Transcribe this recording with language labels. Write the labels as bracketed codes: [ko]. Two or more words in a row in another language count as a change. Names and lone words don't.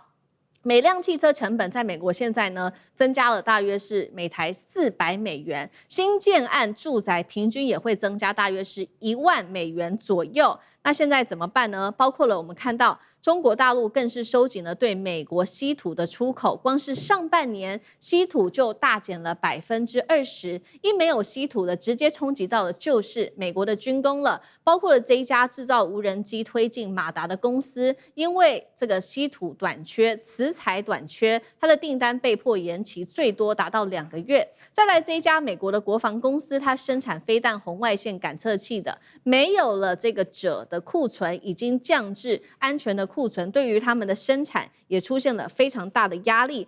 [zh] 每輛汽車成本在美國現在呢，增加了大約是每台400美元，新建案住宅平均也會增加大約是1萬美元左右。那現在怎麼辦呢？包括了我們看到中國大陸更是收緊了對美國稀土的出口，光是上半年稀土就大減了20%，一沒有稀土的，直接衝擊到的就是美國的軍工了。包括了這一家製造無人機推進馬達的公司，因為這個稀土短缺、磁材短缺，它的訂單被迫延期，最多達到2個月。再來這一家美國的國防公司，它生產飛彈紅外線感測器的，沒有了這個鍺的庫存，已經降至安全的庫存，對於他們的生產也出現了非常大的壓力。